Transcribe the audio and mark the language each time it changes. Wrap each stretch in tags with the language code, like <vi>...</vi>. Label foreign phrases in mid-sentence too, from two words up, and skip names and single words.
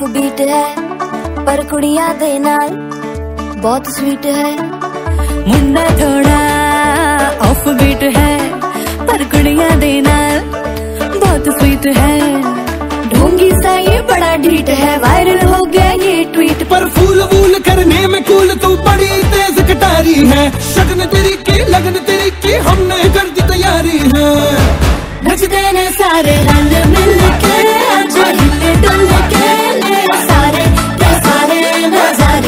<hi>बीट है पर</hi> <pa>ਕੁੜੀਆਂ ਦੇ ਨਾਲ</pa> <hi>बहुत स्वीट है। मुंडा थोड़ा</hi> <en>off beat</en> <hi>है पर</hi> <pa>ਕੁੜੀਆਂ ਦੇ ਨਾਲ</pa> <hi>बहुत स्वीट है। ढोंगी सा ये बड़ा ढीठ है, वायरल हो गया ये ट्वीट। पर फूल वूल करने में कूल तू बड़ी तेज कटारी है। शगन तेरी की लगन तेरी की हमने कर दी तैयारी है।</hi> <pa>ਨਚਦੇ ਨੇ</pa> <hi>सारे रंग मिल के, आज हिले डुल के ले सारे के सारे नजारे।</hi>